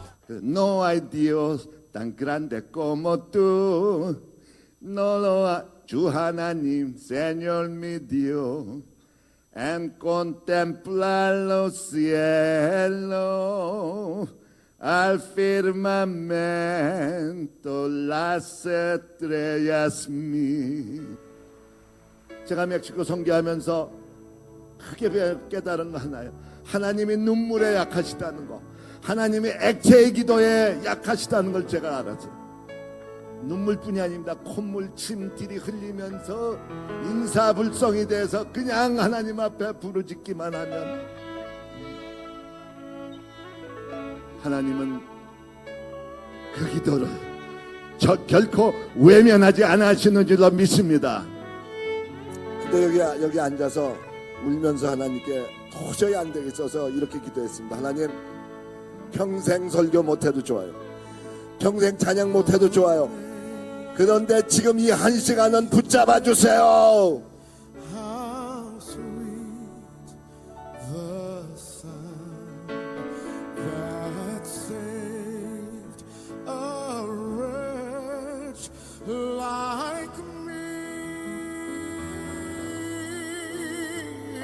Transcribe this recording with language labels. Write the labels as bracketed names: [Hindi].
[Spanish] No hay Dios tan grande como tú. No lo hay, [Korean] 주 하나님, [Spanish] Señor mi Dios. En contemplar los cielos, al firmamento, las estrellas mi. [Korean] 제가 멕시코 선교하면서 크게 깨달은 거 하나요. 하나님이 눈물에 약하시다는 거, 하나님이 액체의 기도에 약하시다는 걸 제가 알았어요. 눈물뿐이 아닙니다. 콧물, 침들이 흘리면서 인사불성이 돼서 그냥 하나님 앞에 부르짖기만 하면 하나님은 그 기도를 결코 외면하지 않으시는 줄로 믿습니다. 근데 여기 앉아서 울면서 하나님께 도저히 안 되겠어서 이렇게 기도했습니다. 하나님, 평생 설교 못해도 좋아요. 평생 찬양 못해도 좋아요. 그런데 지금 이 한 시간은 붙잡아 주세요. [English] How sweet the sound that saved a wretch like me.